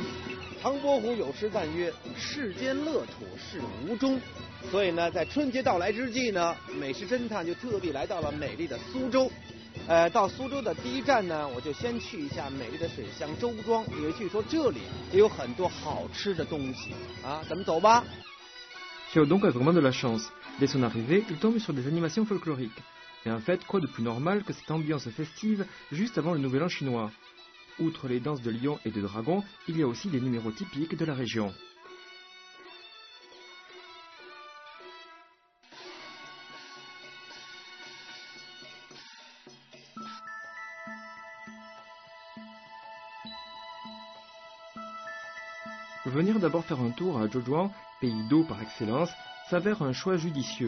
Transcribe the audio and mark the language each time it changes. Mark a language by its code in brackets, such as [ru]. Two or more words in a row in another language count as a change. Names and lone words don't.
[zh] 唐伯虎有诗赞曰：“世间乐处是无终。” 所以呢，在春节到来之际呢，美食侦探就特地来到了美丽的苏州。到苏州的第一站呢，我就先去一下美丽的水乡周庄，因为据说这里也有很多好吃的东西啊，咱们走吧。 [fr] Xiaodong a vraiment de la chance. Dès son arrivée, il tombe sur des animations folkloriques. Et en fait, quoi de plus normal que cette ambiance festive juste avant le Nouvel An chinois? Outre les danses de lions et de dragons, il y a aussi des numéros typiques de la région. Venir d'abord faire un tour à Zhouzhuang, pays d'eau par excellence, s'avère un choix judicieux.